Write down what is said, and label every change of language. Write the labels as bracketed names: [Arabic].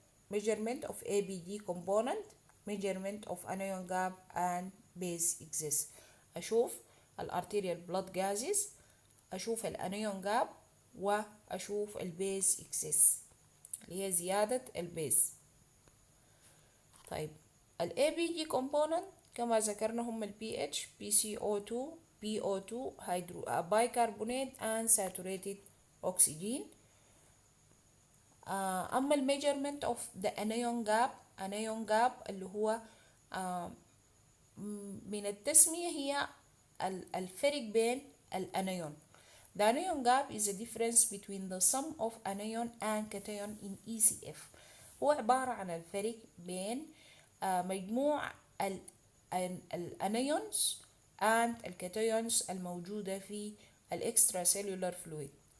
[English] measurement of ABG component, measurement of anion gap and base excess. [Arabic] أشوف الارتيريال blood gases، أشوف الانيون جاب، وأشوف البيز اكسس اللي هي زيادة البيز. طيب ال [English] ABG component [Arabic] كما ذكرنا هم ال [English] pH PCO2 PO2 bicarbonate and saturated oxygen. [Arabic] أما ال [English] measurement of the anion gap [Arabic] اللي هو من التسمية هي الفرق بين الانيون. [English] The anion gap is a difference between the sum of anion and cation in ECF. [Arabic] هو عبارة عن الفرق بين مجموع الانيونز and الكاتيونز الموجودة في الاكسترا سيلولار فلويد.